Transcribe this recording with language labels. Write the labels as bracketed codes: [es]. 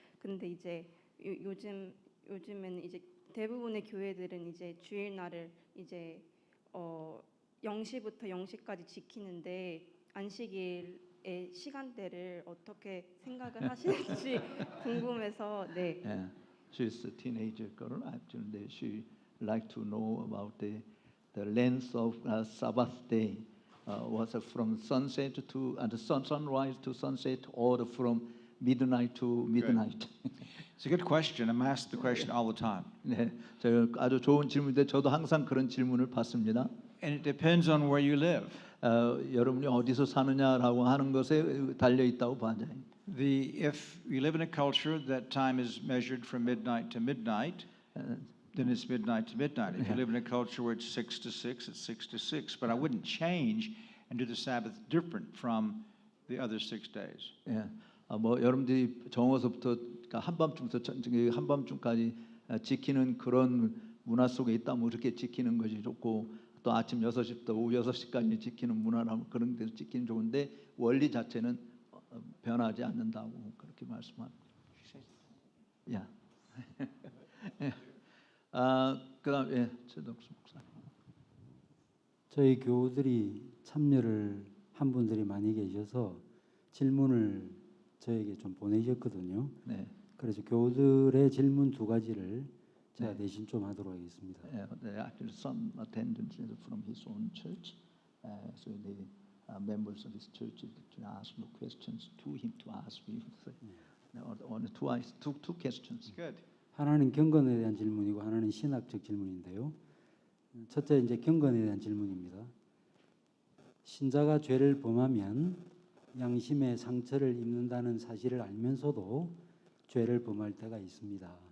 [ko] 근데 이제 요즘에는 이제 대부분의 교회들은 이제 주일날을 이제 0시부터 0시까지 지키는데 안식일의 시간대를 어떻게 생각을 하시는지 궁금해서 네. [en] Yeah, she's a teenager girl. Actually, she like to know about the length of Sabbath day. Was it from sunset to sunrise to sunset, or from midnight to midnight? It's a good question. I'm asked the question all the time. [ko] 네, 제가 아주 좋은 질문인데 저도 항상 그런 질문을 받습니다. [en] And it depends on where you live. [ko] 여러분이 어디서 사느냐라고 하는 것에 달려 있다고 봐요. [en] If you live in a culture that time is measured from midnight to midnight, then it's midnight to midnight. If you live in a culture where it's 6 to 6, it's 6 to 6. But I wouldn't change and do the Sabbath different from the other 6 days. [ko] 예, 뭐 여러분들이 정오서부터 그러니까 한밤중까지 지키는 그런 문화 속에 있다면 그렇게 지키는 것이 좋고 또 아침 6시부터 오후 6시까지 지키는 문화라면 그런 데서 지키는 좋은데 원리 자체는 변하지 않는다고 그렇게 말씀합니다. 야. 그다음에 최덕수 목사님. 저희 교우들이 참여를 한 분들이 많이 계셔서 질문을 저에게 좀 보내셨거든요. 네. 그래서 교우들의 질문 2가지를 제가 대신 좀 하도록 하겠습니다. [en] There are actually some attendants from his own church, so the members of his church to ask no questions to him to ask you. Only two questions. Good. [ko] 하나는 경건에 대한 질문이고 하나는 신학적 질문인데요. 첫째 이제 경건에 대한 질문입니다. 신자가 죄를 범하면 양심의 상처를 입는다는 사실을 알면서도 죄를 범할 때가 있습니다.